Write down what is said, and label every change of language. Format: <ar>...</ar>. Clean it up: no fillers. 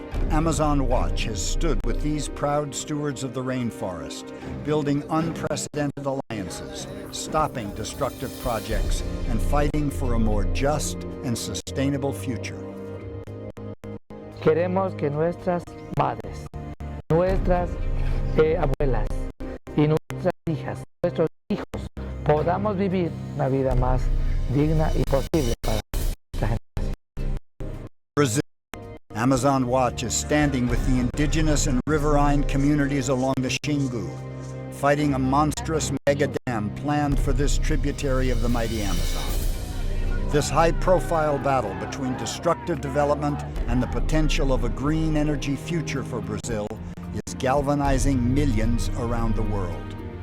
<en>Amazon Watch has stood with these proud stewards of the rainforest, building unprecedented alliances, stopping destructive projects, and fighting for a more just and sustainable future.</en> <es>Queremos que nuestras madres, nuestras abuelas y nuestras hijas, nuestros hijos, podamos vivir una vida más digna y posible para esta generación.</es> <en>Brazil. Amazon Watch is standing with the indigenous and riverine communities along the Xingu, fighting a monstrous mega dam planned for this tributary of the mighty Amazon. This high-profile battle between destructive development and the potential of a green energy future for Brazil is galvanizing millions around the world.</en>